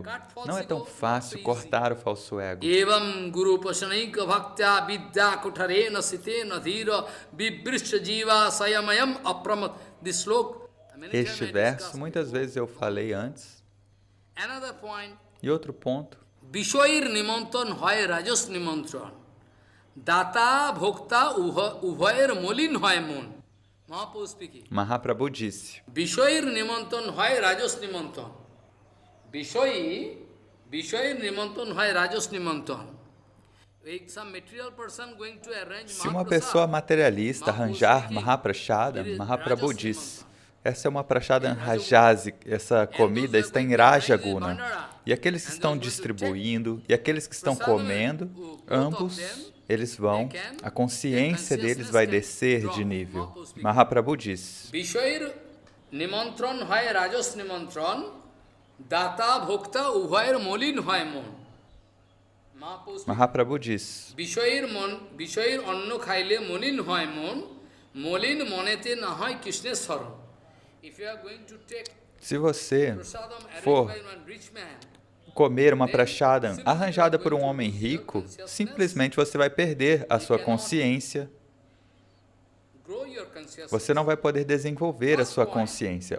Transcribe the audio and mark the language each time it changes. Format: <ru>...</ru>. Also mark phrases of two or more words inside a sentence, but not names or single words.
<pt>Não é tão fácil cortar o falso ego. Este verso, muitas vezes eu falei antes. E outro ponto.</pt> <bn>বিষয়ীর নিমন্ত্রণ হয় রাজস নিমন্ত্রণ। দাতা ভোক্তা উভয়ের মলিন হয় মন.</bn> <en>Mahaprabhu speaking.</en> <pt>Mahaprabhu disse.</pt> <bn>বিষয়ীর নিমন্ত্রণ হয় রাজস নিমন্ত্রণ। বিষয়ীর নিমন্ত্রণ হয় রাজস নিমন্ত্রণ.</bn> <pt>Se uma pessoa materialista arranjar Mahaprashada, Mahaprabhu diz, essa é uma prashada rajasi, essa comida está em Rajaguna. E aqueles que estão distribuindo e aqueles que estão comendo, ambos, eles vão, a consciência deles vai descer de nível. Mahaprabhu diz.</pt> <bn>বিষয়ীর নিমন্ত্রণ হয় রাজস নিমন্ত্রণ, দাতা ভোক্তা উভয়ের মলিন হয় মন.</bn> <pt>Mahaprabhu diz.</pt> <bn>বিষয়ীর অন্ন খাইলে মলিন হয় মন, মলিন মনেতে না হয় কৃষ্ণ স্মরণ.</bn> <pt>Se você for comer uma prashada arranjada por um homem rico, simplesmente você vai perder a sua consciência. Você não vai poder desenvolver a sua consciência.</pt>